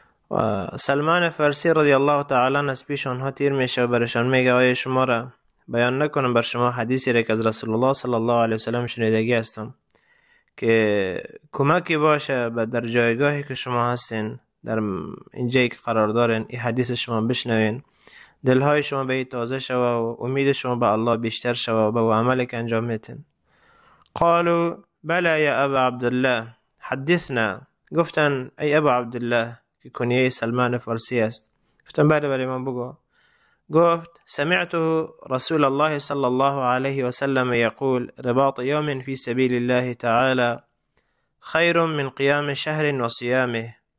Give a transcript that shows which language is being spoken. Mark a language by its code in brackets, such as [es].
[fa] و سلمان فارسی رضی الله تعالی عنه از پیش آنها تیر میشه و برشان میگه آیا شما را بیان نکنم بر شما حدیثی را که از رسول الله صلی الله علیه وسلم شنیدگی هستم که کمکی باشه در جایگاهی که شما هستین، در اینجایی که قرار دارین، این حدیث شما بشنوین، دلهای شما به تازه شوه و امید شما به الله بیشتر شوه و به عملی که انجام میتین. [ar] قالوا بلا یا ابا عبدالله حدثنا. [fa] گفتن ای ابا عبدالله که کنیه سلمان فارسی است. گفتن بله من بگو. گفت [ar] سمعت رسول الله صلی الله علیه و سلم یقول رباط یوم فی سبیل الله تعالی خیر من قیام شهر و صیامه.